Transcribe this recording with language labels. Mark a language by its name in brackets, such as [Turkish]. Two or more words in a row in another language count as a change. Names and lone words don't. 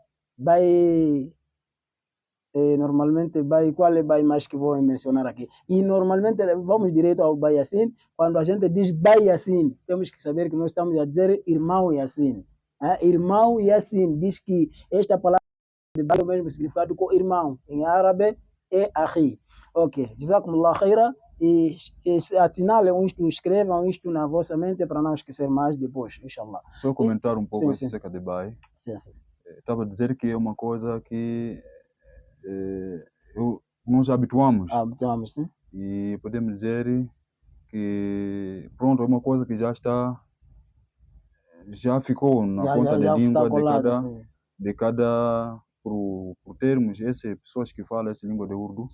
[Portuguese] Bai, normalmente, Bai, qual é o Bai mais que vou mencionar aqui? E normalmente vamos direto ao Bai Yassin. Quando a gente diz Bai Yassin, temos que saber que nós estamos a dizer irmão Yassin. Irmão Yassin diz que esta palavra de Bai é o mesmo significado com irmão. Em árabe é Ahi. Ok. [Arabic] جزاكم الله خيرا. [Portuguese] E assinalem isto, escrevam isto na vossa mente para não esquecer mais depois, [Arabic] إن شاء الله. [Portuguese] Só comentar um pouco sim. acerca de Bai. Sim. Estava a dizer que é uma coisa que nós habituamos. Habituamos, sim. E podemos dizer que pronto, é uma coisa que já ficou na ponta da língua de cada por termos essas pessoas que falam essa língua de Urdu,